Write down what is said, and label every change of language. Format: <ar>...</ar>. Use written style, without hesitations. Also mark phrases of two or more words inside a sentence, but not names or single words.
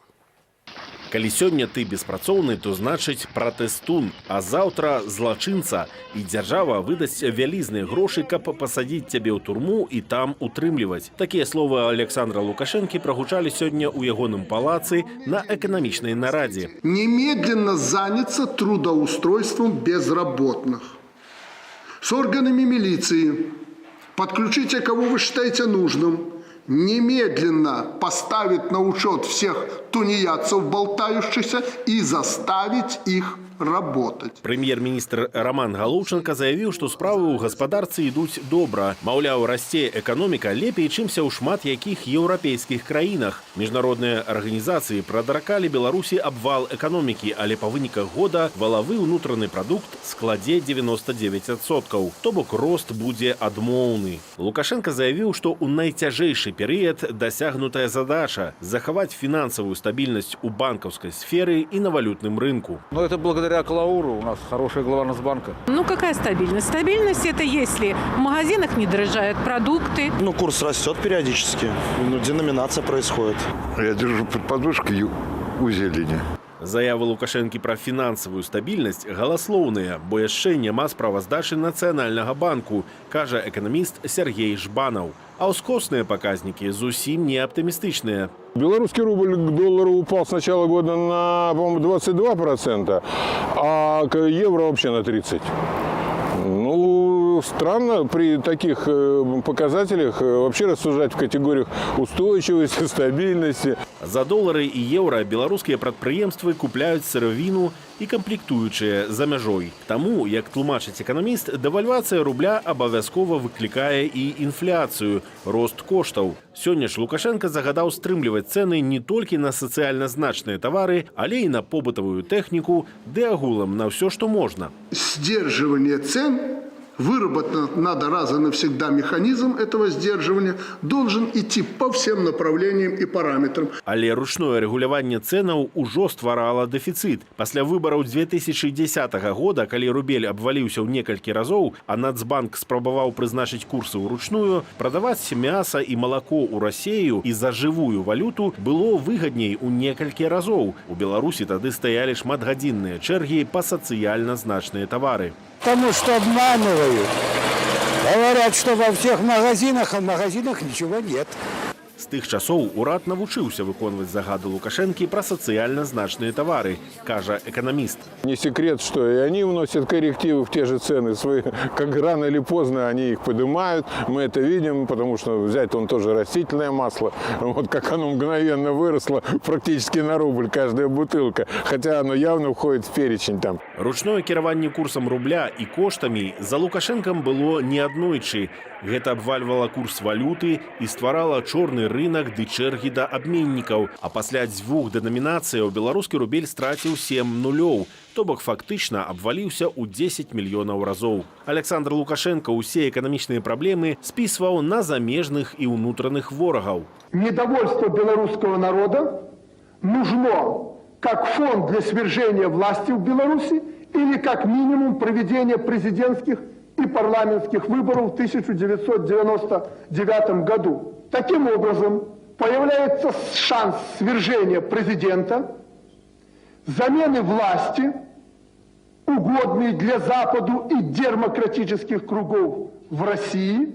<be>Калі сёння ты беспрацоўны, то значыць пратэстун, а заўтра злачынца. І дзяржава выдасць вялізныя грошы, каб пасадзіць цябе ў турму і там утрымліваць. Такія словы Александра Лукашэнкі прагучалі сёння ў ягоным палацы на эканамічнай нарадзе.</be> <ru>Немедленно заняться трудоустройством безработных. С органами милиции. Подключите, кого вы считаете нужным. Немедленно поставить на учет всех тунеядцев, болтающихся, и заставить их работать.</ru> <be>Прэм'ер-міністр Роман Галоўченко заявіў, што справы ў гаспадарцы ідуць добра. Маўляў, расце эканоміка лепей, чымся ў шмат якіх еўрапейскіх краінах. Міжнародныя арганізацыі прадракалі Беларусі абвал эканомікі, але па выніках года валавы ўнутраны прадукт складзе 99%. То бок рост будзе адмоўны. Лукашенко заявіў, што ў найцяжэйшы перыяд дасягнутая задача захаваць фінансавую стабільнасць у банкаўскай сферы і на валютным рынку.</be> <ru>Это благодаря Клауру, у нас хорошая глава Нацбанка. Какая стабильность? Стабильность это если в магазинах не дорожают продукты. Курс растет периодически, деноминация происходит. Я держу под подушкой у зелени.</ru> <be>Заявы Лукашэнкі пра фінансавую стабільнасць галаслоўныя, бо яшчэ няма справаздачы Нацыянальнага банку, кажа эканаміст Сергей Жбанаў. А ўскосныя паказнікі зусім не аптымістычныя.</be> <ru>Белорусский рубль к доллару упал с начала года на, по-моему, 22%, а к евро вообще на 30%. Странно при таких показателях вообще рассуждать в категориях устойчивости, стабильности.</ru> <be>За доллары і еўра беларускія прадпрыемствы купляюць сыравіну і камплектуючыя за мяжой. Таму, як тлумачыць эканаміст, дэвальвацыя рубля абавязкова выклікае і інфляцыю, рост коштаў. Сёння ж Лукашенко загадаў стрымліваць цэны не толькі на сацыяльна значныя тавары, але і на побытавую тэхніку, ды агулам на ўсё, што можна.</be> <ru>Сдерживание цен. Выработан надо раз и навсегда механизм этого сдерживания, должен идти по всем направлениям и параметрам.</ru> <be>Але ручное рэгуляванне цэнаў ужо стварала дэфіцыт. Пасля выбараў 2010 года, калі рубель абваліўся ў некалькі разоў, а Нацбанк спрабаваў прызначыць курсы ўручную, прадаваць мяса і малако ў Расею і за жывую валюту было выгадней у некалькі разоў. У Беларусі тады стаялі шматгадзінныя чэргі па сацыяльна значныя тавары.</be> <ru>Потому что обманывают. Говорят, что во всех магазинах, а в магазинах ничего нет.</ru> <be>З тых часоў урад навучыўся выконваць загады Лукашэнкі пра сацыяльна значныя тавары, кажа эканаміст.</be> <ru>Не секрет, что и они вносят коррективы в те же цены свои, как рано или поздно они их поднимают. Мы это видим, потому что взять он тоже растительное масло, вот как оно мгновенно выросло практически на рубль каждая бутылка, хотя оно явно входит в перечень там.</ru> <be>Ручное кіраванне курсам рубля і коштамі за Лукашэнкам было неаднойчы. Гэта абвальвала курс валюты і стварала чорны рынок ды чэргі да абменнікаў. А пасля дзвюх дэнамінацыяў беларускі рубель страціў 7 нулёў, то бок фактычна абваліўся ў 10 мільёнаў разоў. Александр Лукашенко усе эканамічныя праблемы спісваў на замежных і ўнутраных ворагаў.</be> <ru>Недовольство белорусского народа нужно как фон для свержения власти в Беларуси или как минимум проведения президентских и парламентских выборов в 1999 году. Таким образом, появляется шанс свержения президента, замены власти, угодной для Западу и демократических кругов в России.</ru>